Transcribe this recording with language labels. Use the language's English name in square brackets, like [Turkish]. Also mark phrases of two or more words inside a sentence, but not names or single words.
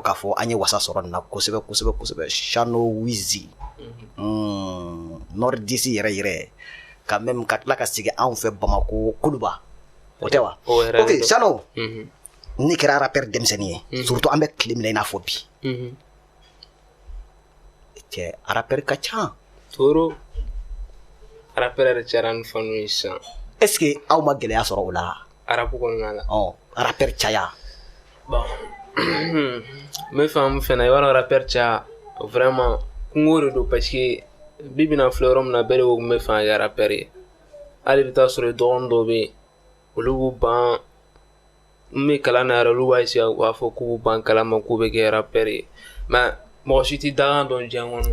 [Bambara] k'a fɔ an ye wasa sɔrɔ nin na kosɛbɛ Shano Wizi Nord-Disi yɛrɛ [French] quand même [Bambara] ka tila ka sigi anw fɛ Bamako Kuluba o tɛ wa ok Shano ni kɛra rappeur denmisɛnnin ye surtout an bɛ tile min na i n'a fɔ bi cɛ rappeur ka ca toro rappeur yɛrɛ cayara ni fɛn ninnu ye sisan [French] est ce que [Bambara] aw ma gɛlɛya sɔrɔ o la arabu kɔnɔna la rappeur caya bon n bɛ fɛ mun fɛnɛ i b'a dɔn rappeur caya vraiment kungo de don [French] parce que [Bambara] bi bi na filɛ yɔrɔ min na bɛɛ de ko n bɛ fɛ ka kɛ rappeur ye hali i bɛ taa sɔrɔ dɔgɔnin dɔw bɛ yen olu b'u ban n bɛ kalan na yɛrɛ olu b'a essayer u b'a fɔ k'u b'u ban kalan ma k'u bɛ kɛ rappeur ye mais mɔgɔ si tɛ dagan dɔn diɲɛ kɔnɔ